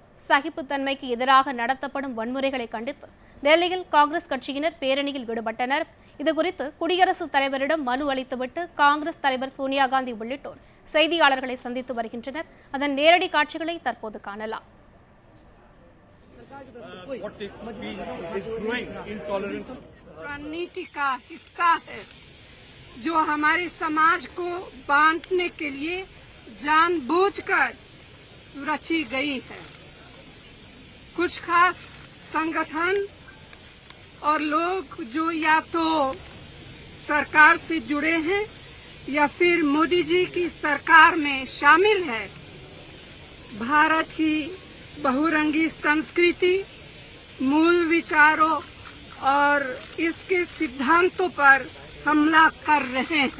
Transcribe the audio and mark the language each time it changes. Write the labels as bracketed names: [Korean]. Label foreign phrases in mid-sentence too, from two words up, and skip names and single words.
[Tamil] சகிப்புத்தன்மைக்கு எதிராக நடத்தப்படும் வன்முறைகளை கண்டித்து டெல்லியில் காங்கிரஸ் கட்சியினர் பேரணியில் ஈடுபட்டனர். இதுகுறித்து குடியரசுத் தலைவரிடம் மனு அளித்துவிட்டு காங்கிரஸ் தலைவர் சோனியா காந்தி உள்ளிட்டோர் செய்தியாளர்களை சந்தித்து வருகின்றனர். அதன் நேரடி காட்சிகளை தற்போது காணலாம். [Hindi] रणनीति का हिस्सा है जो हमारे समाज को बांटने के लिए जानबूझकर रची गई है। कुछ खास संगठन और लोग जो या तो सरकार से जुड़े हैं या फिर मोदी जी की सरकार में शामिल है, भारत की बहुरंगी संस्कृति, मूल विचारों और इसके सिद्धांतों पर हमला कर रहे हैं।